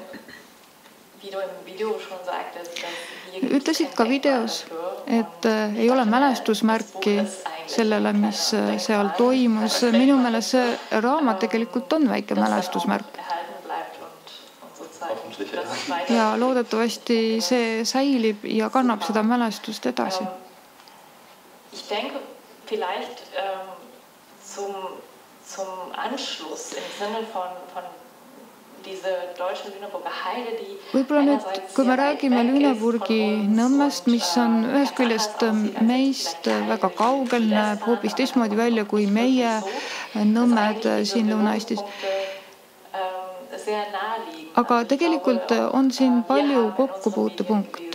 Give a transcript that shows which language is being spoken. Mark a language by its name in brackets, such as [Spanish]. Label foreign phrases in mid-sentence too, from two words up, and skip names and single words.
[Estonian] Ütlesid ka videos, et ei ole mälestusmärki sellele, mis seal toimus. Minu meelest see raamat tegelikult on väike mälestusmärk. Ja loodetavasti see säilib ja kannab seda mälestust edasi. [German] Ich denke, vielleicht zum Anschluss im Sinne von diese deutsche Lüneburger Heide, die [Estonian] võib-olla nüüd, kui me räägime Lüneburgi Nõmmest, mis on ühest küljest meist väga kaugel, näeb hoopis teistmoodi välja kui meie Nõmmed siin Lõuna-Eestis. Aga tegelikult on siin palju kokkupuutepunkte.